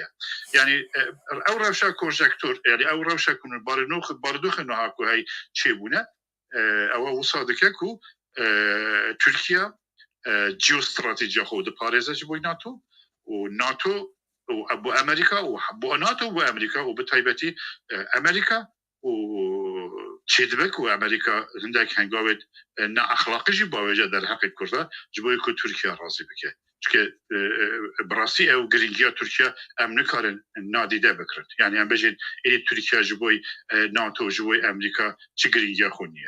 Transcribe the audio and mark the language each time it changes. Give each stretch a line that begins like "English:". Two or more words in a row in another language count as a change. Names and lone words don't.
Kurdish: Yani ew rewşa konjektûr yani ew rewşa ku bardûxê niha ku hey çêbûne ew wisa dike ku Tirkiye geostratejiya xwe diparêze ji bo NATO û NATO bu Amerika û bu NATO bu Amerika û bi taybetî Amerika û çêdibek û Amerika hindek hengavê ne axlaqî jî bawêje derheqê Kurda ji bo ku Tirkiye razî bike. Çünkü birastî ew giringiya Tirkiye em nikarin nadîde bikirin. Yani em bêjin êdî Tirkiye ji bo NATO ji bo Amerika çi giringiya xwe niye.